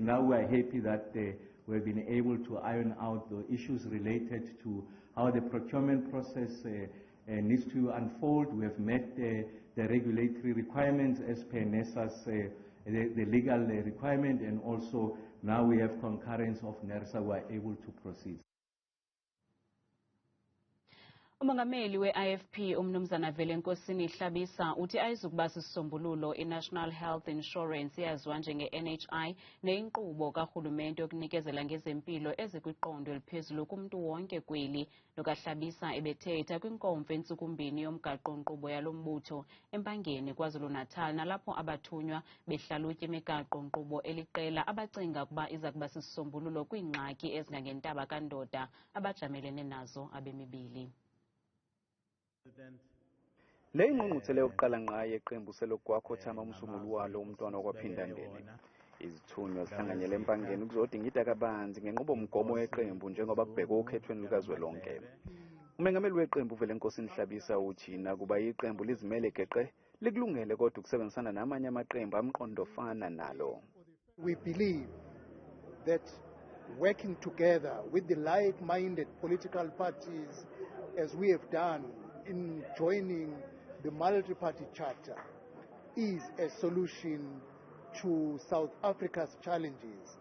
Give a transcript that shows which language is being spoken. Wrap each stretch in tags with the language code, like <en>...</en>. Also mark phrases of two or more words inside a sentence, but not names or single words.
<en>Now we are happy that we've been able to iron out the issues related to how the procurement process needs to unfold. We have met the regulatory requirements as per NERSA's the legal requirement, and also now we have concurrence of NERSA, we are able to proceed.</en> <xh>Umongameli we-IFP umnumzana Velenkosini Hlabisa uthi ayizukuba sisisombululo i-National Health Insurance eyaziwa njenge-NHI neyinkqubo karhulumente yokunikezela ngezempilo ezikwiqondo eliphezulu kumntu wonke kweli. Lokahlabisa ebethetha kwinkomfa entsukumbini yomgaqo-nkqubo yalo mbutho eMpangeni KwaZulu-Natal nalapho abathunywa behlalutya imigaqo-nkqubo eliqela abacinga ukuba iza kuba sisisombululo kwiingxaki ezingangentaba kandoda abajamelene nazo abemibili.</xh> <zu>Le ingqungquthela yokuqala ngqa yeqembu selokwakhotha umsunguli walo umntwana okwaphindandeni. Izithunywa zihlanganyele eMpangeni ukuzodingida kabanzi ngenqubomgomo yeqembu njengoba kubhekwa okhethweni lukazwelonke. Umengameli weqembu Velenkosini Hlabisa uthi nakuba iqembu lizimele geqe likulungele kodwa ukusebenzisana namanye amaqembu amqondofana nalo.</zu> <en>We believe that working together with the like-minded political parties as we have done in joining the multi-party charter is a solution to South Africa's challenges.</en>